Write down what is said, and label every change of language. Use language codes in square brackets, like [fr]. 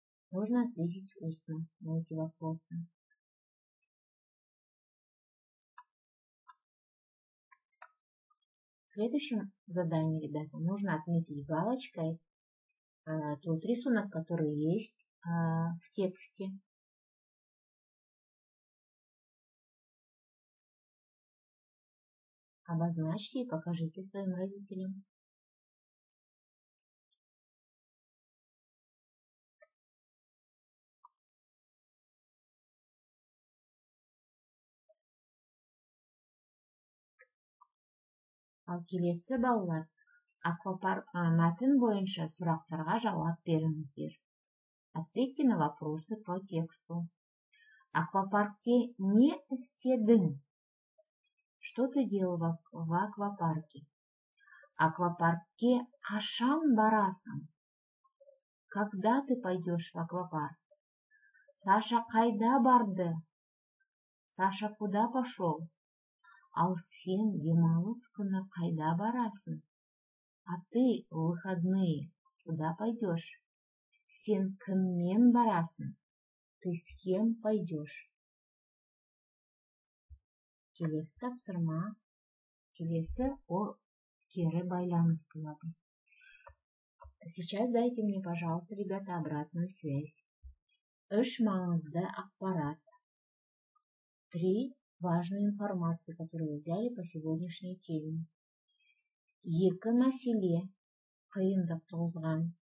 [ru] Можно ответить устно на эти вопросы. В следующем задании, ребята, нужно отметить галочкой тот рисунок, который есть в тексте. Обозначьте и покажите своим родителям. [kk] Ал келесі балалар, мәтін бойынша сұрақтарға жауап беріңіздер. [ru] Ответьте на вопросы по тексту. [kk] Аквапаркте не істедің? [ru] Что ты делал в аквапарке? [kk] Аквапаркке қашан барасың? [ru] Когда ты пойдешь в аквапарк? [kk] Саша қайда барды? Саша [ru] куда пошел? [kk] Ал сен демалыс күні қайда барасың? [ru] А ты в выходные куда пойдешь? [kk] Сен кіммен барасың? [ru] Ты с кем пойдешь? [kk] Келесі тапсырма. Келесі ол кері байланыс болады. [ru] Сейчас дайте мне, пожалуйста, ребята, обратную связь. [kk] Үш маңызды ақпарат. [ru] 3 важные информации, которые вы взяли по сегодняшней теме. [kk] 2 мәселе, қиындық туғызған.